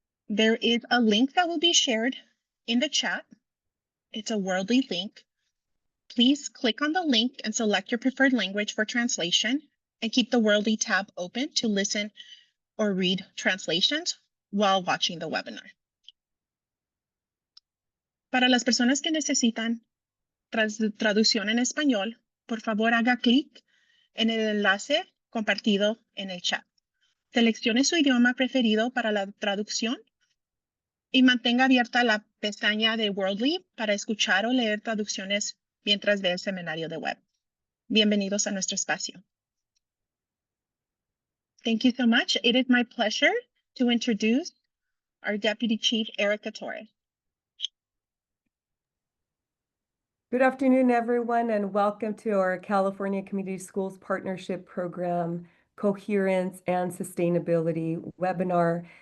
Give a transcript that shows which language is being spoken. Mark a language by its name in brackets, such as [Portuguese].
[English] There is a link that will be shared in the chat. It's a Wordly link. Please click on the link and select your preferred language for translation and keep the Wordly tab open to listen or read translations while watching the webinar. [Spanish] Para las personas que necesitan traducción en español, por favor haga clic en el enlace compartido en el chat. Seleccione su idioma preferido para la traducción y mantenga abierta la pestaña de Wordly para escuchar o leer traducciones mientras ve el seminario de web. Bienvenidos a nuestro espacio. [English] Thank you so much. It is my pleasure to introduce our Deputy Chief, Erica Torres. Good afternoon, everyone, and welcome to our California Community Schools Partnership Program, Coherence and Sustainability webinar.